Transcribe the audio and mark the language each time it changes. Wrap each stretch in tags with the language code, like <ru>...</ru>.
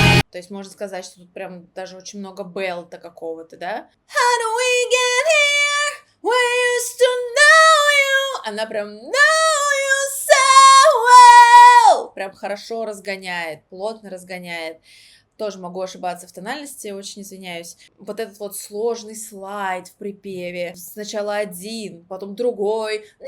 <ru>То есть можно сказать, что тут прям даже очень много белта какого-то, да?</ru> <en>How do we get here? We used to know you.</en> <ru>Она прям</ru> <en>know you so well.</en> <ru>Прям хорошо разгоняет, плотно разгоняет. Тоже могу ошибаться в тональности, очень извиняюсь. Вот этот вот сложный слайд в припеве. Сначала один, потом другой.</ru>